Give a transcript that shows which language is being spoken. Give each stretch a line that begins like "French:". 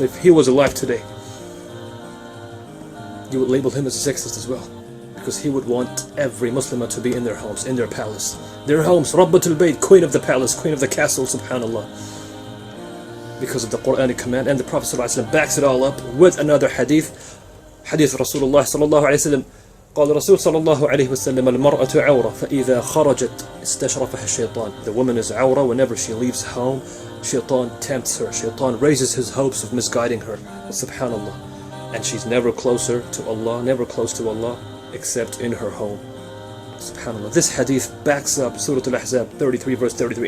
English: If he was alive today, you would label him as a sexist as well, because he would want every Muslimah to be in their homes, in their palace. Their homes, Rabbatul Bayt, queen of the palace, queen of the castle, subhanallah. Because of the Quranic command, and the Prophet sallallahu alaihi wasallam backs it all up with another hadith. Hadith Rasulullah sallallahu alaihi wasallam.
Arabic: قال الرسول صلى الله عليه وسلم المرأة عورة فإذا خرجت استشرفها الشيطان.
English: The woman is awra. Whenever she leaves home, shaitan tempts her. Shaitan raises his hopes of misguiding her. Subhanallah. And she's never closer to Allah, never close to Allah, except in her home. Subhanallah. This hadith backs up Surah Al-Ahzab 33 verse 33.